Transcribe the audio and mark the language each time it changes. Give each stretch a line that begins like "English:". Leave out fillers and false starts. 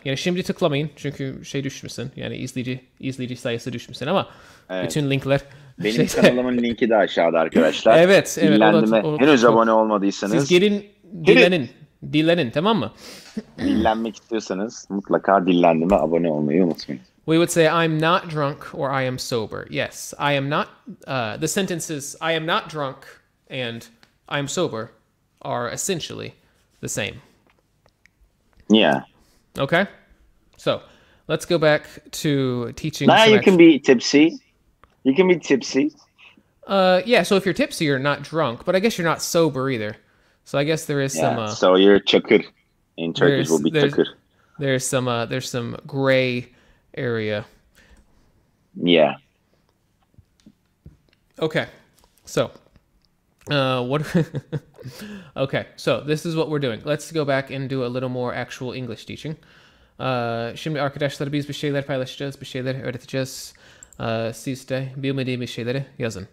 Turkish: Yani şimdi tıklamayın çünkü şey düşmesin. Yani izleyici sayısı düşmesin ama bütün linkler benim kanalımın linki de aşağıda arkadaşlar. Evet. Dillendim. Henüz abone olmadıysanız. Siz gelin Dillenin tamam mı? Dillenmek istiyorsanız mutlaka Dillendi'me abone olmayı unutmayın.
English: We would say I'm not drunk or I am sober. Yes, I am not. The sentences I am not drunk and I am sober are essentially the same. Yeah. Okay? So, let's go back to teaching. Now you can be tipsy. You can be tipsy. Yeah, so if you're tipsy, you're not drunk, but I guess you're not sober either. So I guess there is some... so you're çakır. In Turkish will be çakır. There's some gray area. Yeah. Okay. So, what... Okay, so this is what we're doing. Let's go back and do a little more actual English teaching.
Turkish: Şimdi arkadaşlar biz bir şeyler paylaşacağız, bir şeyler öğreteceğiz. Siz de bilmediğimiz şeyleri yazın.